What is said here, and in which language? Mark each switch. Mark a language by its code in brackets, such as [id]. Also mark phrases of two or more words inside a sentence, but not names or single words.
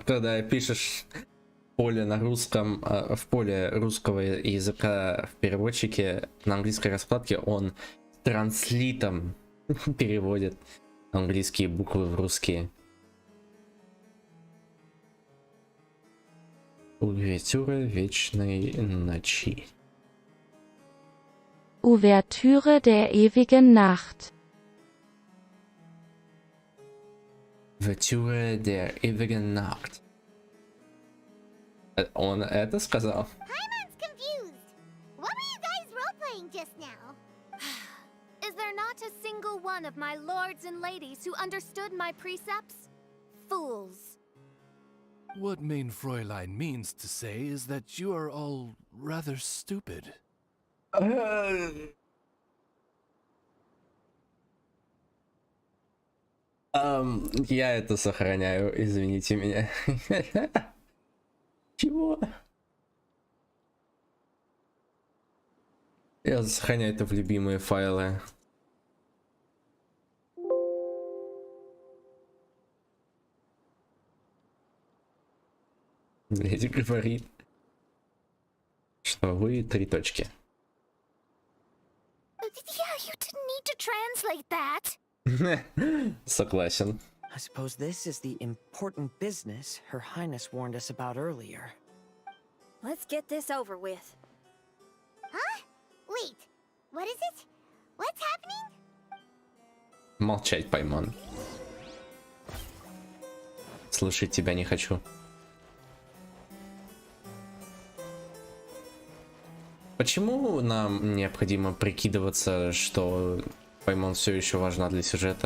[ru] Когда пишешь поле на русском, в поле русского языка в переводчике на английской раскладке, он транслитом переводит английские буквы в русские. Увертюра вечной ночи. [de] Ouvertüre der ewigen Nacht. Увертюра der ewigen Nacht. [ru] Он это сказал? [en] Paimon's confused. What were you guys role-playing just now? Is there not a single one of my lords and ladies who understood my precepts? Fools. What main Fräulein means to say is that you are all rather stupid. [ru] Я это сохраняю, извините меня. Чего? Я сохраняю это в любимые файлы. Леди говорит, что вы 3 точки. [en] Yeah, you didn't need to translate that. [ru] Согласен. [en] I suppose this is the important business Her Highness warned us about earlier. Let's get this over with. Huh? Wait, what is it? What's happening? [ru] Молчать, Паймон. Слушать тебя не хочу. Почему нам необходимо прикидываться, что Паймон все еще важна для сюжета?